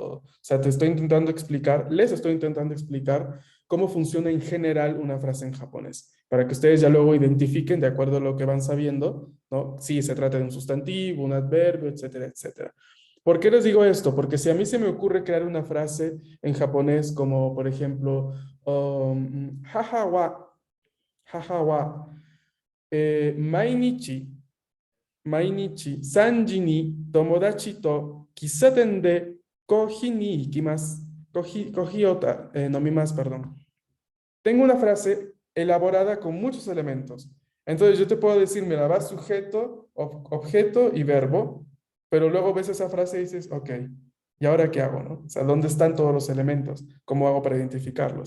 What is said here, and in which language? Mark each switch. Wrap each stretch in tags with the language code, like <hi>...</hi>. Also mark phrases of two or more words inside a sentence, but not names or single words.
<es>O sea, les estoy intentando explicar cómo funciona en general una frase en japonés, para que ustedes ya luego identifiquen de acuerdo a lo que van sabiendo, ¿no? Si se trata de un sustantivo, un adverbio, etcétera, etcétera. ¿Por qué les digo esto? Porque si a mí se me ocurre crear una frase en japonés como, por ejemplo,</es> <ja>母は、毎日, 3時に友達と喫茶店でコーヒーに行きます。コーヒーを飲みます,</ja> <es>perdón. Tengo una frase elaborada con muchos elementos. Entonces yo te puedo decir, mira, va sujeto, objeto y verbo, pero luego ves esa frase y dices, ok, ¿y ahora qué hago, no? O sea, ¿dónde están todos los elementos? ¿Cómo hago para identificarlos?</es>